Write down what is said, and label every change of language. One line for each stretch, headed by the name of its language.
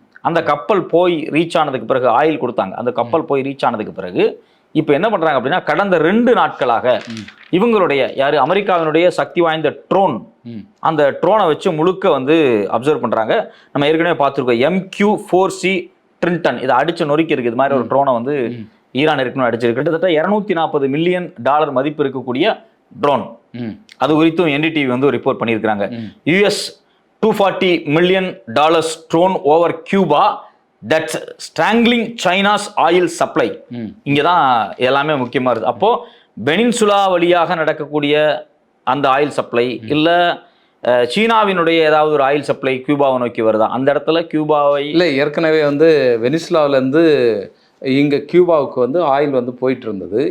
Tamil: அந்த கப்பல் போய் ரீச் ஆனதுக்கு பிறகு ஆயில் கொடுத்தாங்க. அந்த கப்பல் போய் ரீச் ஆனதுக்கு பிறகு இப்போ என்ன பண்றாங்க அப்படின்னா, கடந்த 2 நாட்களாக இவங்களுடைய அமெரிக்காவினுடைய சக்தி வாய்ந்த ட்ரோன், அந்த ட்ரோனை வச்சு முழுக்க வந்து அப்சர்வ் பண்றாங்க. நம்ம ஏற்கனவே பார்த்துருக்கோம் MQ-4C ட்ரின்டன், இதை அடிச்சு நொறுக்கி இருக்கு. இது மாதிரி ஒரு ட்ரோனை வந்து ஈரான் இருக்கணும் அடிச்சிருக்கு. கிட்டத்தட்ட $240 மில்லியன் மதிப்பு இருக்கக்கூடிய ட்ரோன். அது குறித்தும் என்டிடிவி வந்து ரிப்போர்ட் பண்ணியிருக்கிறாங்க.
English: US $240 million drone over Cuba that's strangling China's oil supply.
Tamil: இங்கே தான் எல்லாமே முக்கியமாக இருக்குது. அப்போ பெனின்சுலா வழியாக நடக்கக்கூடிய அந்த ஆயில் சப்ளை இல்லை சீனாவினுடைய ஏதாவது ஒரு ஆயில் சப்ளை கியூபாவை நோக்கி வருதா? அந்த இடத்துல கியூபாவை இல்லை, ஏற்கனவே வந்து வெனிசுலாவிலேருந்து இங்கே கியூபாவுக்கு வந்து ஆயில் வந்து போயிட்டு இருந்தது.